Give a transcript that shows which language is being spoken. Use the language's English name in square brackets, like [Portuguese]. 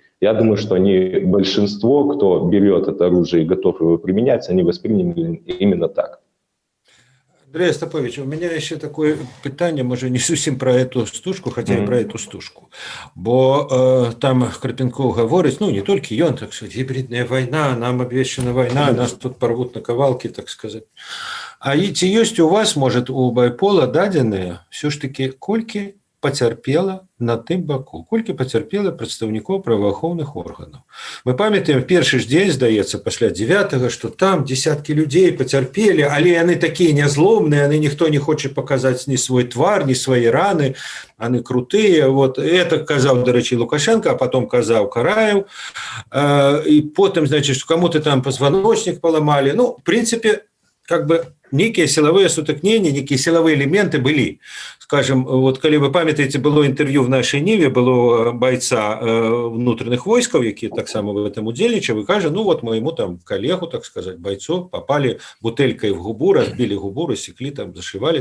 [Russian] Я думаю, что они, большинство, кто берет это оружие и готов его применять, они восприняли именно так. Андрей Остапович, у меня еще такое питание, может, не совсем про эту стужку, хотя и про эту стужку. [Belarusian] Бо там [Russian] Карпенков говорит, ну, не только он, так сказать, гибридная война, нам обвешена война, нас тут порвут на ковалки, так сказать. [Belarusian] А ці ёсць у вас, [Russian] может, [Belarusian] у Байпола дадзеныя [Russian] все ж таки [Belarusian] колькі пацярпела на тым баку, колькі пацярпела прадстаўнікоў праваахоўных органаў. Мы памятаем першы ж дзень, здаецца, пасля 9-го, што там десяткі людзей пацярпелі, але яны такія нязломныя, яны ніхто не хоча паказаць ні свой твар, ні свае раны, яны крутыя. [Russian] Вот это [Belarusian] казаў, дарэчы, [Russian] Лукашенко, а потом казаў Караев. І потым, значит, кому-то там позвоночник поломали. Ну, в принципе, как бы некие силовые сутыкнения, некие силовые элементы были. Скажем, вот коли вы памятаете, было интервью в нашей Ниве, было бойца внутренних войсков, [Belarusian] які так само [Russian] в этом удзельнічаў, и кажа, ну вот моему там коллегу, так сказать, бойцу попали бутылькой в губу, разбили губу, рассекли, там, зашивали.